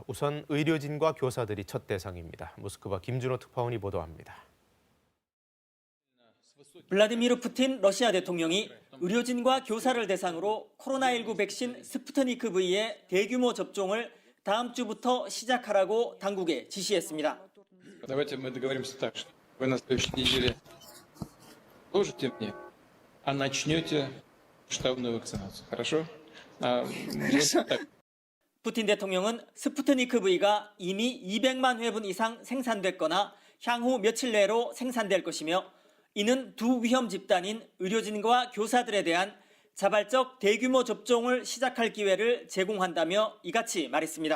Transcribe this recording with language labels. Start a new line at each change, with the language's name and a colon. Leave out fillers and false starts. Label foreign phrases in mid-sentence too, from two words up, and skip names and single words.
Korean: 우선 의료진과 교사들이 첫 대상입니다. 모스크바 김준호 특파원이 보도합니다. 블라디미르 푸틴 러시아 대통령이 의료진과 교사를 대상으로 코로나19 백신 스푸트니크 V의 대규모 접종을 다음 주부터 시작하라고 당국에 지시했습니다.
Russian: Давайте мы договоримся так, что вы на следующей неделе положите мне, а начнете штабную вакцинацию. Хорошо? Хорошо.
Korean: 푸틴 대통령은 스푸트니크 V가 이미 200만 회분 이상 생산됐거나 향후 며칠 내로 생산될 것이며 이는 두 위험 집단인 의료진과 교사들에 대한 자발적 대규모 접종을 시작할 기회를 제공한다며 이같이 말했습니다.